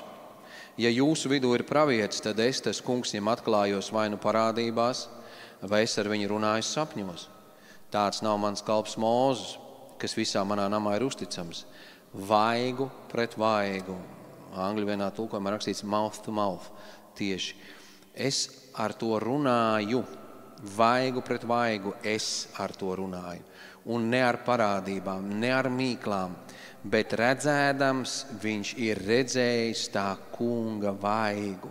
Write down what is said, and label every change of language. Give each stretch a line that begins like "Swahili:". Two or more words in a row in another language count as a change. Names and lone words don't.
Latvian: Ja jūsu vidū ir pravietis, tad es, tas kungs, viņam atklājos vai nu parādībās, vai es ar viņu runāju sapņos. Tāds nav mans kalps Mūzes, kas visā manā namā ir uzticams. Vaigu pret vaigu. Angļu vienā tulkojumā rakstīts
English: mouth to mouth.
Latvian: Tieši. Es ar to runāju. Vaigu pret vaigu es ar to runāju. Un ne ar parādībām, ne ar mīklām, bet redzēdams, viņš ir redzējis tā kunga vaigu.